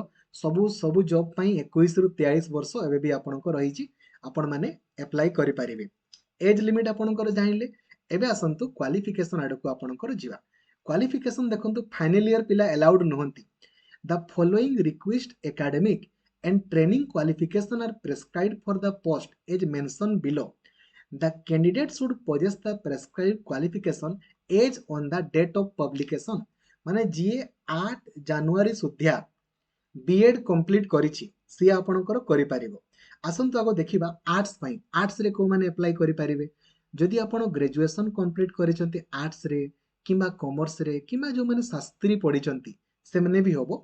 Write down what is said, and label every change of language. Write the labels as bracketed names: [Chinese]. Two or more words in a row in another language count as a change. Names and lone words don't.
[Odia] ସବୁ ଜବ୍ ପାଇଁ 21 ରୁ 43 ବର୍ଷ ଏବେ ବି ଆପଣଙ୍କର ରହିଛି, ଆପଣମାନେ ଆପ୍ଲାଏ କରିପାରିବେ। [English] age limit [Odia] ଆପଣଙ୍କର ଜାଣିଲେ। ଏବେ ଆସନ୍ତୁ କ୍ୱାଲିଫିକେସନ ଆଡକୁ ଆପଣଙ୍କର ଯିବା। କ୍ୱାଲିଫିକେସନ ଦେଖନ୍ତୁ, [English] final year [Odia] ପିଲା ଆଲାଉଡ୍ ନୁହନ୍ତି। [English] the following request academic and training qualification are prescribed for the post as mentioned below. The candidate should possess the prescribed qualification as on the date of publication. [Odia] ମାନେ ଯିଏ 8 ଜାନୁଆରୀ ସୁଦ୍ଧା [English] B.Ed complete [Odia] କରିଛି ସିଏ ଆପଣଙ୍କର କରିପାରିବ। ଆସନ୍ତୁ ଆଗ ଦେଖିବା ଆର୍ଟ୍ସ ପାଇଁ। ଆର୍ଟ୍ସରେ କୋଉମାନେ ଆପ୍ଲାଏ କରିପାରିବେ? ଯଦି ଆପଣ [English] graduation complete [Odia] କରିଛନ୍ତି ଆର୍ଟ୍ସରେ କିମ୍ବା କମର୍ସରେ କିମ୍ବା ଯୋଉମାନେ ଶାସ୍ତ୍ରୀ ପଢିଛନ୍ତି ସେମାନେ ବି ହବ।